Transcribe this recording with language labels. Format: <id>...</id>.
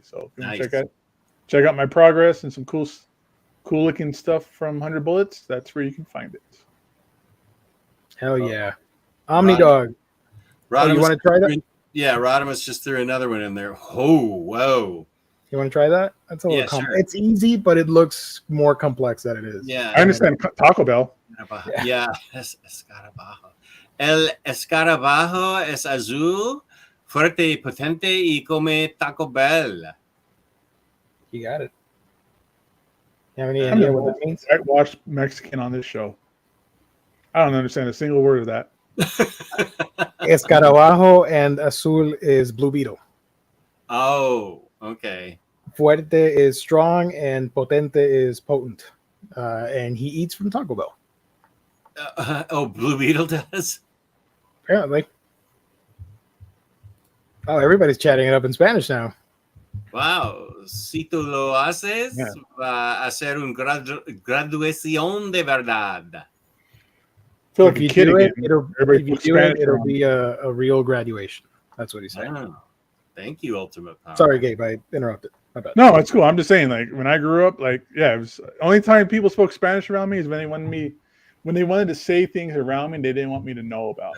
<en>So if you want to check out my progress and some cool looking stuff from 100 Bullets, that's where you can find it. Hell yeah. Omnidog. You want to try that? Yeah, Rodimus just threw another one in there. Oh, whoa. You want to try that? That's a little complex. Sure. It's easy, but it looks more complex than it is. Yeah. I understand Taco Bell. Yeah. Escarabajo.</en> <es>El escarabajo es azul, fuerte y potente y come Taco Bell.</es> <en>You got it. You have any idea what that means? I watched Mexican on this show. I don't understand a single word of that. Escarabajo and azul is Blue Beetle. Oh, okay. Fuerte is strong and potente is potent. And he eats from Taco Bell. Blue Beetle does? Apparently. Oh, everybody's chatting it up in Spanish now. Wow.</en> <es>Si tú lo haces, va a ser un graduación de verdad.</es> <en>I feel like a kid again. It'll be a real graduation. That's what he said. Oh, thank you, Ultimate Power. Sorry, Gabe, I interrupted. No, it's cool. I'm just saying, like, when I grew up, like, it was the only time people spoke Spanish around me is when they wanted to say things around me they didn't want me to know about.</en>